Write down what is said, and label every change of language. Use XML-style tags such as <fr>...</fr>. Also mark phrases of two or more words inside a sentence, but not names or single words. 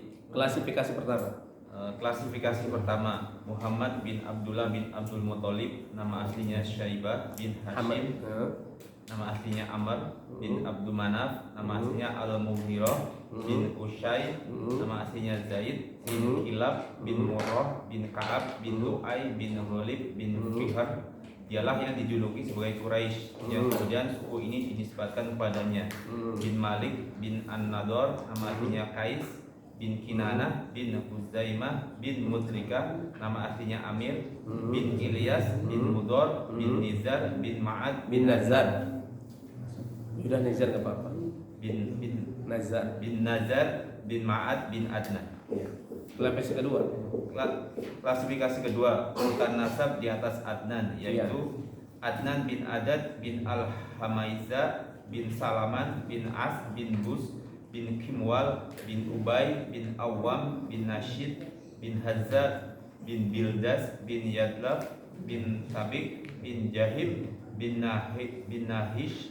<id>Klasifikasi pertama. klasifikasi pertama, Muhammad bin Abdullah bin Abdul Muthalib, nama aslinya Syaibah bin Hashim, nama aslinya Amr bin Abdul Manaf, nama aslinya Al-Mughirah bin Ushai, nama aslinya Zaid bin Kilab bin Murrah bin Ka'ab bin Lu'ay bin Ghalib bin Fihr. Dialah yang dijuluki sebagai Quraisy, yang kemudian suku ini dinisbatkan kepadanya. Bin Malik bin An-Nador, nama aslinya Qais bin Kinanah bin Huzaimah bin Mudrikah, nama aslinya Amir bin Ilyas bin Mudor bin Nizar bin Ma'ad bin Nazar. Sudah Nizar enggak apa-apa. bin Nazar bin Ma'ad bin Adnan. Ya. Klasifikasi kedua. Klasifikasi kedua, urutan nasab di atas Adnan, yaitu Adnan bin Adad bin Al-Hamaiza bin Salaman bin As bin Bus bin Kimwal bin Ubay bin Awam bin Nashid bin Hazzad bin Bildas bin Yadlab bin Sabik bin Jahib bin Nahish</id>